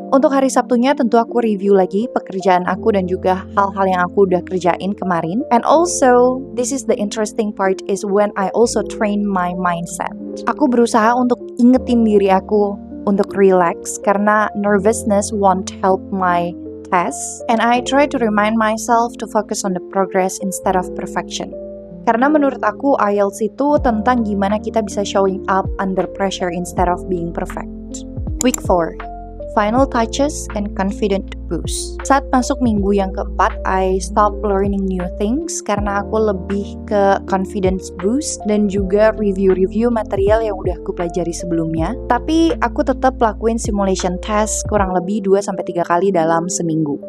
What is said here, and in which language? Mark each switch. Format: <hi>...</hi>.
<id>Untuk hari Sabtunya tentu aku review lagi pekerjaan aku dan juga hal-hal yang aku udah kerjain kemarin.</id> <en>And also, this is the interesting part is when I also train my mindset.</en> <id>Aku berusaha untuk ingetin diri aku untuk relax karena</id> <en>nervousness won't help my test, and I try to remind myself to focus on the progress instead of perfection.</en> <id>Karena menurut aku IELTS itu tentang gimana kita bisa</id> <en>showing up under pressure instead of being perfect. Week 4, final touches and confident boost.</en> <id>Saat masuk minggu yang keempat,</id> <en>I stop learning new things</en> <id>karena aku lebih ke confidence boost dan juga review-review material yang udah aku pelajari sebelumnya. Tapi aku tetap lakuin simulation test kurang lebih 2-3 kali dalam seminggu.</id>